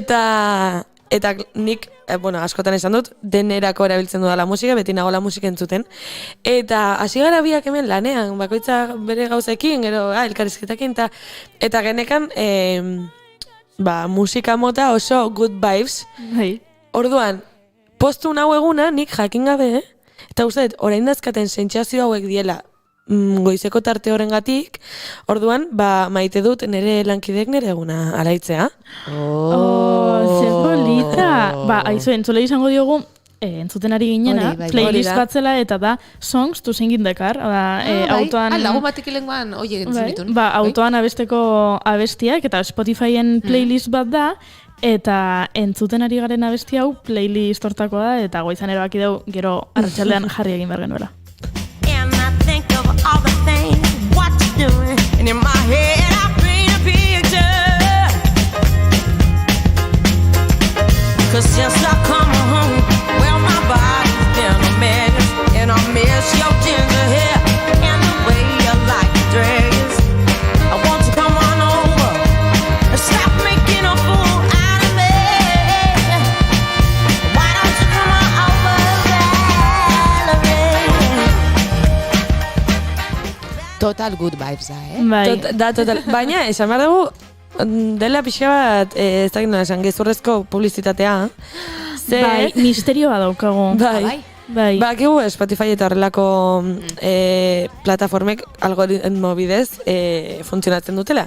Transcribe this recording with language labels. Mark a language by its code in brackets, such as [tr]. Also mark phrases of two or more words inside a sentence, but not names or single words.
[eu] Eta nik, bueno, askotan esan dut, denerako erabiltzen dudala musika, beti nagola musika entzuten. Eta hasi gara biak hemen lanean, bakoitza bere gauzekin, gero elkarrizketakin, eta genekan musika mota oso [en] good vibes. [eu] Orduan, postu nau eguna nik jakin gabe, eta uste, orain dazkaten sentsazio hauek diela goizeko tarte horrengatik, orduan, maite dut nire lankidek nire eguna alaitzea. Ze polita! Aizu, entzule izango diogu, entzuten ari ginena, playlist batzela, eta da Songs to Sing in the Car, autoan... Lagun batik ilengoan, oie entzun ditun. Autoan abesteko abestiak, eta Spotifyen playlist bat da, eta entzuten ari garen abesti hau playlist hortako da, eta goizan erabaki dugu gero arratsaldean jarri egin behar genuela. [en] All the things, what you're doing, and in my head I paint a picture. 'Cause since I come home, well my body's been a mess, and I miss your ginger hair and the way you like to dress. I want you to come on over and stop making a fool out of me. Why don't you come on over, Valerie? [eu] Total [en] good vibes [eu] da, Total. Baina, esan behar dugu, dela pixka bat, ez dakit nola esan, gezurrezko publizitatea. Bai, misterioa daukagu. Bai. Bakigu Spotify eta horrelako plataformek algoritmo bidez funtzionatzen dutela.